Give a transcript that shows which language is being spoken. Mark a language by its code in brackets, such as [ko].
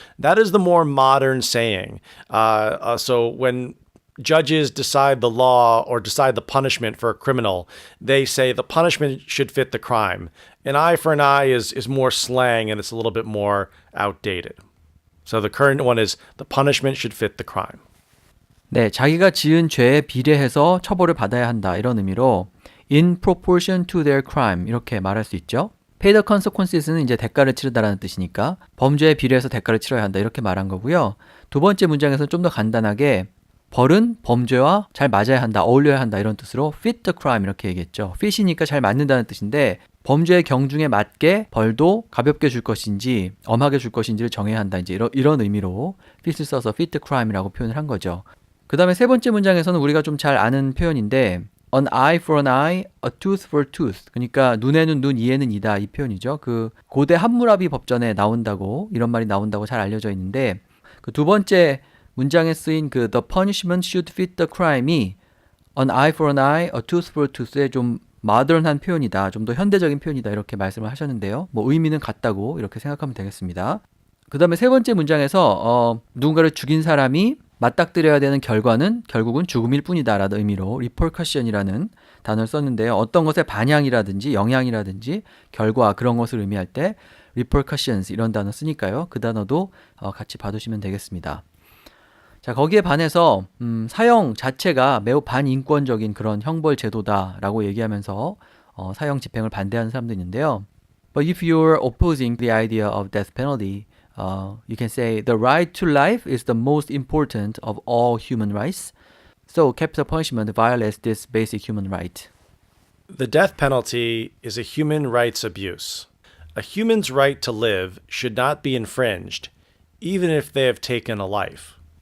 [en] That is the more modern saying. So when judges decide the law or decide the punishment for a criminal, they say the punishment should fit the crime. An eye for an eye is more slang and it's a little bit more outdated. So the current one is the punishment should fit the crime. [ko] 네, 자기가 지은 죄에 비례해서 처벌을 받아야 한다 이런 의미로 [en] in proportion to their crime [ko] 이렇게 말할 수 있죠. [en] pay the consequences [ko] 는 이제 대가를 치르다라는 뜻이니까 범죄에 비례해서 대가를 치러야 한다 이렇게 말한 거고요. 두 번째 문장에서는 좀 더 간단하게 벌은 범죄와 잘 맞아야 한다, 어울려야 한다 이런 뜻으로 [en] fit the crime [ko] 이렇게 얘기했죠. fit이니까 잘 맞는다는 뜻인데 범죄의 경중에 맞게 벌도 가볍게 줄 것인지 엄하게 줄 것인지를 정해야 한다 이제 이런 의미로 fit을 써서 [en] fit the crime [ko] 이라고 표현을 한 거죠. 그 다음에 세 번째 문장에서는 우리가 좀 잘 아는 표현인데 [en] an eye for an eye, a tooth [ko] for a tooth. 그러니까 눈에는 눈, 이에는 이다 이 표현이죠. 그 고대 함무라비 법전에 나온다고 이런 말이 나온다고 잘 알려져 있는데 그 두 번째 문장에 쓰인 그 [en] the punishment should fit the crime [ko] 이 [en] an eye for an eye, a tooth [ko] for a tooth의 좀 모던한 표현이다. 좀 더 현대적인 표현이다. 이렇게 말씀을 하셨는데요. 뭐 의미는 같다고 이렇게 생각하면 되겠습니다. 그 다음에 세 번째 문장에서 누군가를 죽인 사람이 맞닥뜨려야 되는 결과는 결국은 죽음일 뿐이다 라는 의미로 repercussion이라는 단어를 썼는데요. 어떤 것의 반향이라든지 영향이라든지 결과 그런 것을 의미할 때 repercussions 이런 단어 쓰니까요. 그 단어도 같이 봐두시면 되겠습니다. 자, 거기에 반해서 사형 자체가 매우 반인권적인 그런 형벌 제도다라고 얘기하면서 사형 집행을 반대하는 사람도 있는데요. [en] But if you're opposing the idea of death penalty, you can say the right to life is the most important of all human rights. So capital punishment violates this basic human right. The death penalty is a human rights abuse. A human's right to live should not be infringed, even if they have taken a life.